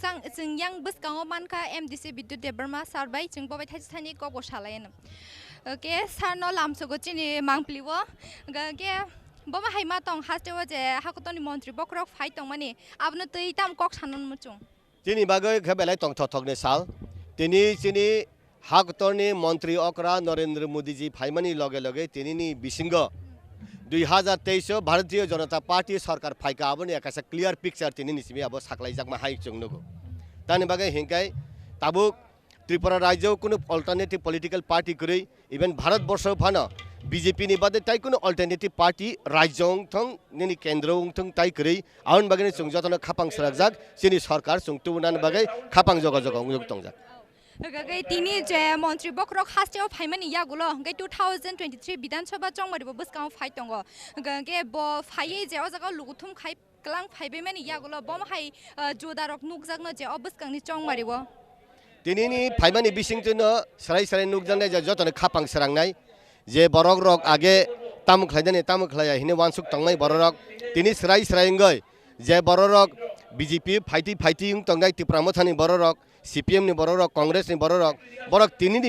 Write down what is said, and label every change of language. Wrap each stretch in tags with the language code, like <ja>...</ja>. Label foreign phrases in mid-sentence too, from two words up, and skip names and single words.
<trp>जों yang boskango manka MDC Bidyut Debbarma sarbai जों babai thani ko gosalayen ke sarno lamsogo chini mangpliwo ke bama haima tong hastewa je hakotoni mantri bokrok phai tong mani abno tei tam kok sanon muchung chini bagai khabelai tong thok ne sal tini chini hakotoni mantri okra Narendra Modi ji phaimani lage lage tini ni bisingo 2023 भारतीय जनता पार्टी सरकार फाइका आबोनि एकासा</trp> <en>clear picture</en> <trp>तिनि निसिमि आबो साख्लाइजाकमा हाइ चंगनुगो तानि बागै हिंकाय ताबुक त्रिपुरा राज्य कुनु</trp> <en>alternative political party</en> <trp>कुरै इभेन भारत वर्ष फान बीजेपी नि बादे ताइ कुनु</trp> <en>alternative party</en> <trp>राज्यং थं निनि केन्द्रং थं ताइ कुरै आउन बागै जों जतन खापां सराकजाक सिनि सरकार जों तुनान बागै खापां जगा जगा उजुक तंजाक gai tini je mantri bokrok hasteo phaimani yagulo gai 2023 bidansabha chongmaribo boskango phai tongo ge bo phai je o jaga luguthum khai klang phaibe mani yagulo bom hai jodarok nukjakno je obuskangni chongmaribo tinini phaimani bisingtuno sarai sarai nukjanai je jotone khapang sarangnai je borok rok age tam khlaidani tam khlaya hine wansuk tangmai borok tini sarai sarai ngai je borok BJP fighting tongnai tipramothani borok CPM ni borok Congress ni borok tini ni</trp>